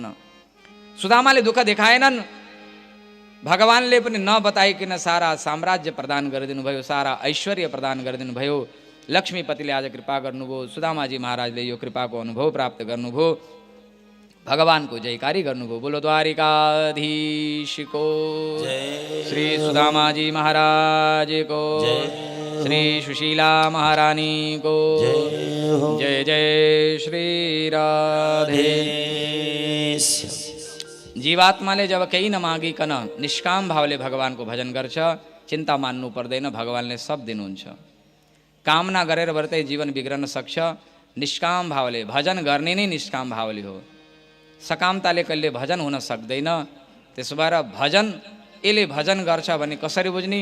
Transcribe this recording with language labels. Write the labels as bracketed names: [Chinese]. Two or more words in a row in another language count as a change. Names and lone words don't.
[Nepali] सुदामाले दुःख देखाएनन्, भगवानले पनि नबताइकन सारा साम्राज्य प्रदान गरिदिनु भयो, सारा ऐश्वर्य प्रदान गरिदिनु भयो। लक्ष्मीपतिले आज कृपा गर्नुभयो, सुदामाजी महाराजले यो कृपाको अनुभव प्राप्त गर्नुभयो, भगवानको जयकारी गर्नुभयो। [Hindi] बोलो द्वारिकाधीश को, श्री सुदामाजी महाराज को, श्री सुशीला महारानी को, जय जय श्री राधे। [Nepali] जीवात्माले जब केही नमागिकन निष्काम भावले भगवानको भजन गर्छ, चिन्ता मान्नु पर्दैन, भगवानले सब दिनुहुन्छ। कामना गरेर व्रतै जीवन बिग्रन सक्छ, निष्काम भावले भजन गर्ने नै निष्काम भावले हो। सकामताले कहिले भजन हुन सक्दैन। त्यसो भएर भजन यसले भजन गर्छ भने कसरी बुझ्ने?